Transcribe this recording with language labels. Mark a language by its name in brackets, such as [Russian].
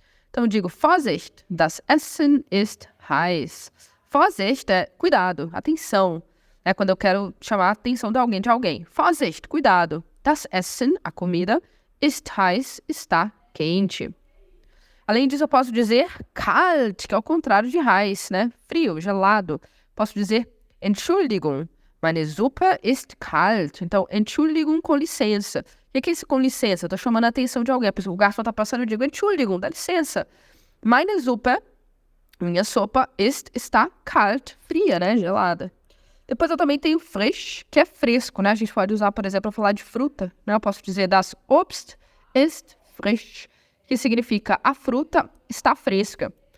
[Portuguese] Então eu digo, [German] Vorsicht, das Essen ist heiß. [Portuguese] Vorsicht é cuidado, atenção. É quando eu quero chamar a atenção de alguém. Vorsicht, cuidado. [German] Das Essen, [Portuguese] a comida, [German] ist heiß, [Portuguese] está quente. Além disso, eu posso dizer kalt, que é o contrário de heiß, né? Frio, gelado. Posso dizer [German] Entschuldigung, meine Suppe ist kalt. [Portuguese] Então, Entschuldigung com licença. O que é isso com licença? Eu tô chamando a atenção de alguém. O garçom tá passando, eu digo Entschuldigung, dá licença. [German] Meine Suppe, [Portuguese] minha sopa, está kalt, fria, né? Gelada. Depois eu também tenho frisch, que é fresco, né? A gente pode usar, por exemplo, para falar de fruta, né? Eu posso dizer [German] das Obst ist frisch, [Portuguese] que significa a fruta está fresca.